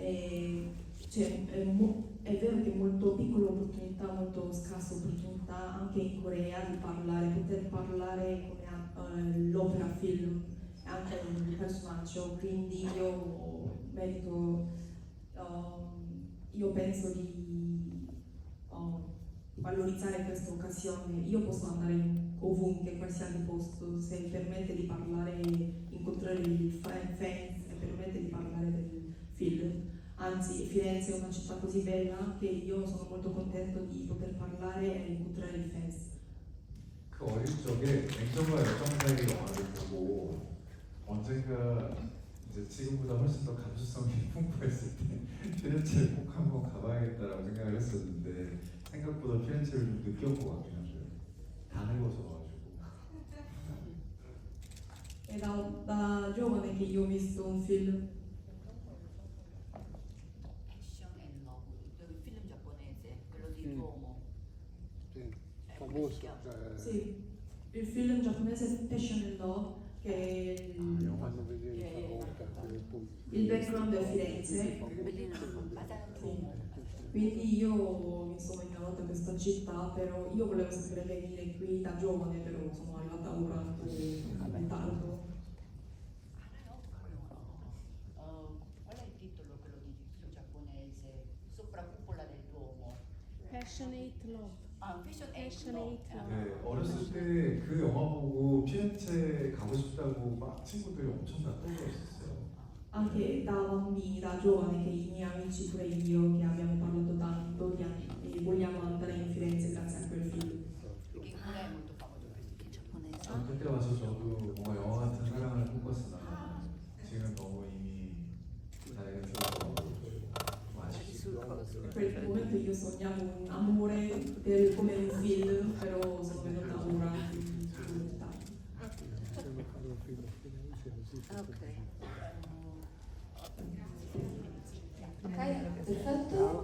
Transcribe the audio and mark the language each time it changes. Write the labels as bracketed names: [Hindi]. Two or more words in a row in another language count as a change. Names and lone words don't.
[Italian] È vero che è molto piccola opportunità, molto scarsa opportunità anche in Corea di poter parlare come l'opera film, anche un personaggio, quindi io penso di valorizzare questa occasione. Io posso andare ovunque, qualsiasi posto, se permette di parlare, incontrare i fans e permette di parlare del film. Anzi, Firenze è una città così bella che io sono molto contento di poter parlare e incontrare i fans. [Korean] 그 어릴 적에 냉정과 열정 사이의 영화를 보고 언젠가 이제 지금보다 훨씬 더 감수성이 풍부했을 때 피렌체를 꼭 한번 가봐야겠다라고 생각을 했었는데 생각보다 피렌체를 좀 늦게 온 것 같긴 하죠. 다 늙어서 가지고. [Italian] È da giovane che io ho visto un film. film giapponese, quello di Tomo. Sì, famoso. Sì, il film giapponese Passion and Love che il background è Firenze. Quindi io mi sono innamorata di questa città, però io volevo sempre venire qui da giovane, però sono arrivata ora un po' tardo. Qual è il titolo quello di giapponese? Sopra cupola del Duomo. Passionate Love. Passionate [Korean] 네, 어렸을 때 그 영화 보고 피렌체 가고 싶다고 막 친구들이 엄청 다 떠들었었어요. [Italian] Anche da bambini, da giovani, che i miei amici, pure io, che abbiamo parlato tanto e vogliamo andare in Firenze grazie a quel film. [Korean] 그때 와서 저도 뭔가 영화 같은 사랑을 꿈꿨으나 지금 너무 이미 나이가 들어서 [Italian] In quel momento io sognavo un amore come un film, però sono venuta ora in realtà. Ok, perfetto.